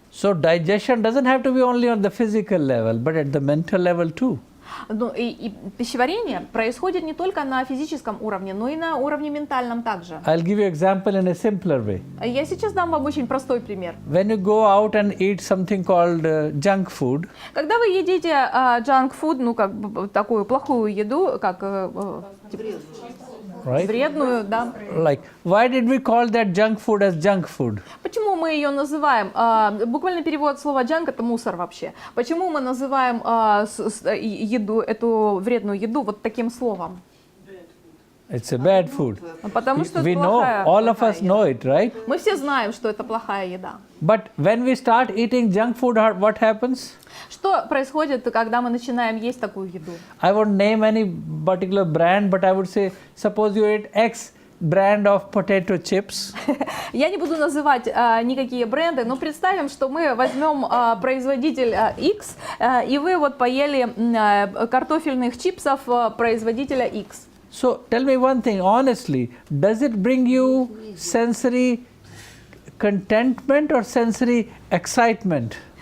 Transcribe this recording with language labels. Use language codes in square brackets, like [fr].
[en] So digestion doesn't have to be only on the physical level, but at the mental level too. [ru] Ну, и пищеварение происходит не только на физическом уровне, но и на уровне ментальном также. [en] I'll give you example in a simpler way. [ru] Я сейчас дам вам очень простой пример. [en] When you go out and eat something called junk food, [ru] когда вы едите junk food, такую плохую еду, как [en] right? [ru] Вредную, да. [en] Like, why did we call that junk food as junk food? [ru] Почему мы ее называем, буквальный перевод слова junk это мусор вообще. Почему мы называем еду, эту вредную еду вот таким словом? [en] It's a bad food. [ru] Потому что [en] We [ru] это [en] know, [ru] плохая [en] all of us [ru] еда. [en] know it, right? [ru] Мы все знаем, что это плохая еда. [en] But when we start eating junk food, what happens? [ru] Что происходит, когда мы начинаем есть такую еду? [en] I won't name any particular brand, but I would say, suppose you ate X brand of potato chips. [ru] Я не буду называть никакие бренды, но представим, что мы возьмем производитель X, и вы вот поели картофельных чипсов производителя X. [en] So tell me one thing, honestly, does it bring you sensory contentment or sensory excitement?